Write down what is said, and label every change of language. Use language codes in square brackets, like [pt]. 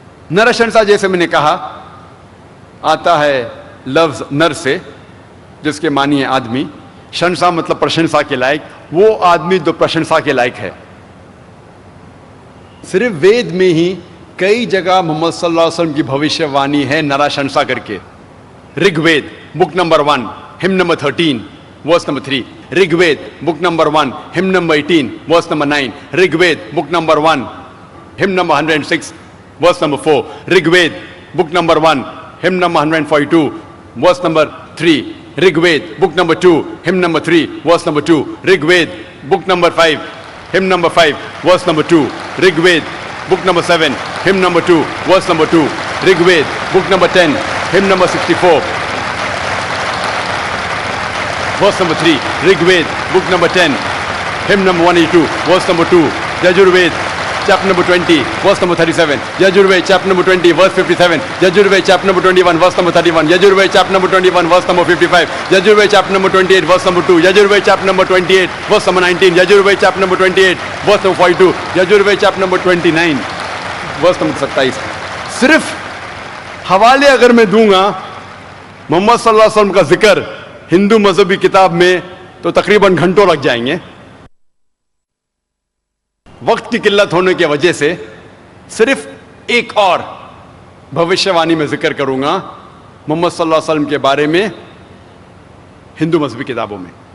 [ur] نرشنسا جیسے میں نے کہا آتا ہے لفظ نر سے جس کے معنی ہے آدمی, شنسا مطلب پرشنسا کے لائق, وہ آدمی جو پرشنسا کے لائق ہے. صرف وید میں ہی کئی جگہ محمد صلی اللہ علیہ وسلم کی بھوشیوانی ہے نراشنسا کر کے. رگ وید بک نمبر 1 ہم number 13 verse number 3, Rig Veda book number 1 ہم number 18 verse number 9, Rig Veda book number 1 ہم number 106 verse number 4, Rig Veda book number 1 ہم number 142 verse number 3, Rig Veda book number 2 ہم number 3 verse number 2, Rig Veda book number 5 ہم number 5 verse number 2, Rig Veda [en] book number 7 hymn number 2 verse number 2, Rig Ved book number 10 hymn number 64 verse number 3, Rig Ved book number 10 hymn number 182 verse number 2, Yajur Ved chapter number 20 verse number 37, Yajur Ved chapter number 20 verse 57, Yajur Ved chapter number 21 verse number 31, Yajur Ved chapter number 21 verse number 55, Yajur Ved chapter number 28 verse number 2, Yajur Ved chapter number 28 verse number 19, Yajur Ved chapter number 28 verse number 42, Yajur Ved chapter number 29 verse number 27. [ur] صرف حوالے اگر میں دوں گا محمد صلی اللہ علیہ وسلم کا ذکر ہندو مذہبی کتاب میں تو تقریباً گھنٹوں لگ جائیں گے. وقت کی قلت ہونے کی وجہ سے صرف ایک اور بھوشیہ وانی میں ذکر کروں گا محمد صلی اللہ علیہ وسلم کے بارے میں ہندو مذہبی کتابوں میں.